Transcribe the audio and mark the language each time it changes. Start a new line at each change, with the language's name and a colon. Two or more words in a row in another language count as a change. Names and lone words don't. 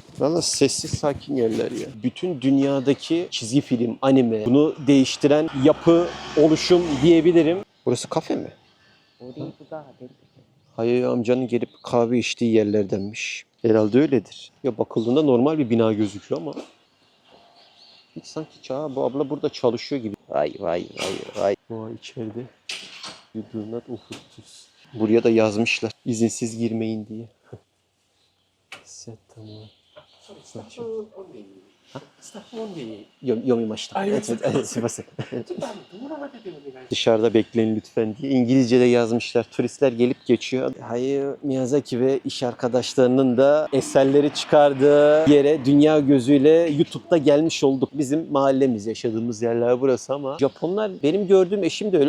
Turkish: Valla sessiz sakin yerler ya. Bütün dünyadaki çizgi film, anime, bunu değiştiren yapı, oluşum diyebilirim. Burası kafe mi? Hayao amcanın gelip kahve içtiği yerlerdenmiş. Herhalde öyledir. Ya bakıldığında normal bir bina gözüküyor ama hiç sanki bu abla burada çalışıyor gibi. Vay vay vay vay. Vay içeride.
English: You do not offer.
Turkish: Buraya da yazmışlar. İzinsiz girmeyin diye. Set tamam.
Japanese: 読みました。
Turkish: すいません。Dışarıda bekleyin lütfen diye İngilizce'de yazmışlar. Turistler gelip geçiyor. Hayao Miyazaki ve iş arkadaşlarının da eserleri çıkardığı yere dünya gözüyle YouTube'da gelmiş olduk. Bizim mahallemiz, yaşadığımız yerler burası ama Japonlar, benim gördüğüm eşim de öyle.